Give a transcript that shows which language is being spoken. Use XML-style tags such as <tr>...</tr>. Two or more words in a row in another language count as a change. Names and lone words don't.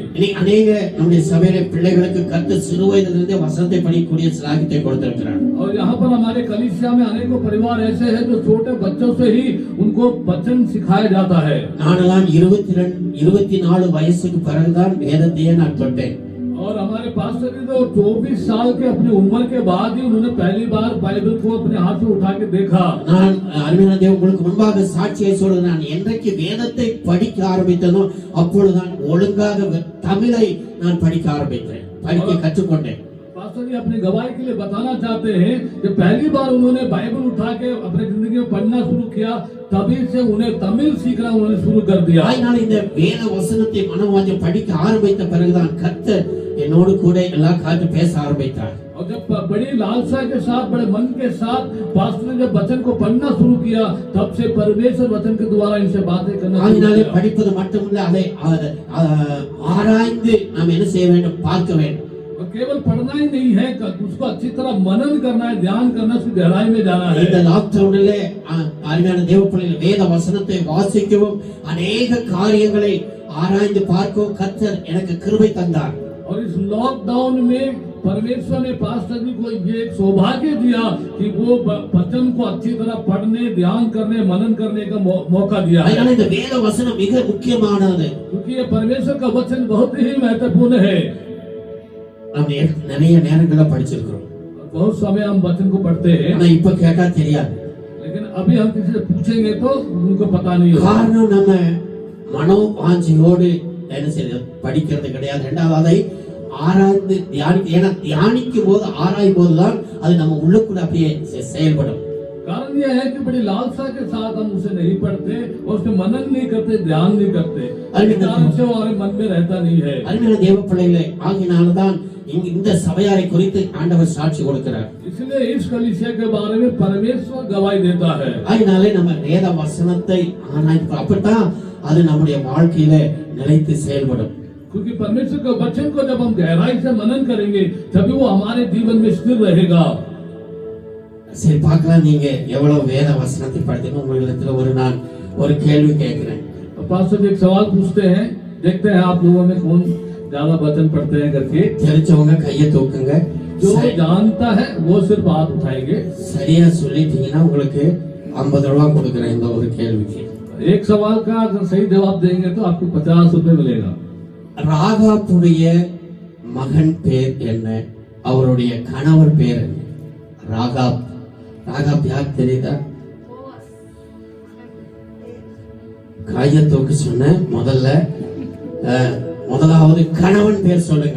<ta>இன்னைக்கு अनेक நம்முடைய சபையில பிள்ளைகளுக்கு கர்த்தர் சிறு வயதிலிருந்தே வசனத்தை படிக்கக்கூடிய சிலாகியத்தை கொடுத்திருக்கிறார்.</ta> <hi>और यहाँ पर हमारे कलीसिया में अनेकों परिवार ऐसे हैं जो छोटे बच्चों से ही उनको वचन सिखाया जाता है।</hi> <ta>நானெல்லாம் 24 வயசுக்கு பிறகுதான் வேதத்தையே நான் தொட்டேன்.</ta> <hi>और हमारे पास्टर जी तो 24 साल के अपनी उम्र के बाद ही उन्होंने पहली बार बाइबल को अपने हाथ में उठा के देखा।</hi> <ta>நான் அருமையான தேவ உங்களுக்கு முன்பாக சாட்சியை சொல்கிறேன், நான் என்றைக்கு வேதத்தை படிக்க ஆரம்பித்தனோ அப்பொழுதுதான் ஒழுங்காக தமிழை நான் படிக்க ஆரம்பித்தேன், படிக்க கற்றுக்கொண்டேன்.</ta> <hi>पास्टर जी अपनी गवाही के लिए बताना चाहते हैं कि पहली बार उन्होंने बाइबल उठा के अपनी जिंदगी में पढ़ना शुरू किया, तभी से उन्हें तमिल सीखना उन्होंने शुरू कर दिया।</hi> <ta>அதனால இந்த வேத வசனத்தை மனவாஞ்ச படிக்க ஆரம்பித்த பிறகுதான் கர்த்தர் என்னோடு கூட எல்லா காரியத்தையும் பேச ஆரம்பித்தார்.</ta> <hi>और जब बड़ी लालसा के साथ, बड़े मन के साथ पास्टर ने जब वचन को पढ़ना शुरू किया, तब से परमेश्वर वचन के द्वारा इनसे बातें करना शुरू</hi> <ta>அதனால</ta> <hi>किया।</hi> <ta>படிப்பது மட்டுமல்ல, அதை ஆராய்ந்து நாம் என்ன செய்ய வேண்டும்? பார்க்க வேண்டும்.</ta> <hi>और केवल पढ़ना ही नहीं है, उसको अच्छी तरह मनन करना है, ध्यान करना, उसकी गहराई में जाना है।</hi> <ta>இந்த லாக்டவுனிலே அருமையான தேவ பிள்ளைகள் வேத வசனத்தை வாசிக்கவும் अनेक காரியங்களை ஆராய்ந்து பார்க்கவும் கர்த்தர் எனக்கு கிருபை தந்தார்.</ta> <hi>और इस लॉकडाउन में परमेश्वर ने पास्टर जी को ये एक सौभाग्य दिया कि वो वचन को अच्छी तरह पढ़ने, ध्यान करने, मनन करने का मौका दिया है।</hi> <ta>அதனால இந்த வேத வசனம் மிக முக்கியமானது.</ta> <hi>क्योंकि ये परमेश्वर का वचन बहुत ही महत्वपूर्ण है।</hi> <ta>நாம் நிறைய நேரங்கள படிச்சிருக்கிறோம்,</ta> <hi>बहुत समय हम वचन को पढ़ते हैं,</hi> <ta>ஆனா இப்ப கேட்டா தெரியாது.</ta> <hi>लेकिन अभी हम किसी से पूछेंगे तो उनको पता नहीं होगा।</hi> <ta>காரணம் நம்ம மனோ வாஞ்சியோடு என்ன செய்யறது? படிக்கிறது கிடையாது. இரண்டாவது அதை ஆராய்ந்து ஏன்னா தியானிக்கும் போது ஆராயும் போதுதான் அது நம்ம உள்ளுக்குள்ள அப்படியே செயல்படும்.</ta> <hi>कारण यह है कि बड़ी लालसा के साथ हम उसे नहीं पढ़ते और उसके मनन नहीं करते, ध्यान नहीं करते, कारण से वो हमारे मन में रहता नहीं है।</hi> <ta>அருமையான தேவ பிள்ளைகளே, ஆகினால்தான் இந்த சபையாரை குறித்து ஆண்டவர் சாட்சி கொடுக்கிறார்.</ta> <hi>इसलिए इस कलीसिया के बारे में परमेश्वर गवाही देता है।</hi> <ta>அதனாலே நம்ம வேத வசனத்தை ஆராய்ந்து அப்பதான் அது நம்முடைய வாழ்க்கையில நிலைத்து செயல்படும்.</ta> <hi>क्योंकि परमेश्वर के वचन को जब हम गहराई से मनन करेंगे तभी वो हमारे जीवन में स्थिर रहेगा।</hi> <ta>சரி, பார்க்கலாம் நீங்க எவ்வளவு வேத வசனத்தை படித்தீங்க. உங்களிடத்துல நான் ஒரு கேள்வி கேட்கிறேன்.</ta> <hi>पास्टर जी एक सवाल पूछते हैं, देखते हैं आप लोगों में कौन ज्यादा वचन पढ़ते हैं करके।</hi> <ta>தெரிஞ்சவங்க கையை தூக்குங்க.</ta> <hi>जो जानता है वो सिर्फ हाथ उठाएंगे।</hi> <ta>சரியா சொல்லிட்டீங்கன்னா உங்களுக்கு 50 ரூபாய் கொடுக்கிறேன் இந்த ஒரு கேள்விக்கு.</ta> <hi>एक सवाल का अगर सही जवाब देंगे तो आपको 50 रुपए मिलेगा।</hi> <ta>ராகாபுடைய மகன் பேர் என்ன? அவருடைய கணவர் பேர் என்ன? ராகாப். ராகாப் யார் தெரியுதா? கையை தூக்கி சொன்ன முதலாவது கணவன் பேர் சொல்லுங்க.</ta>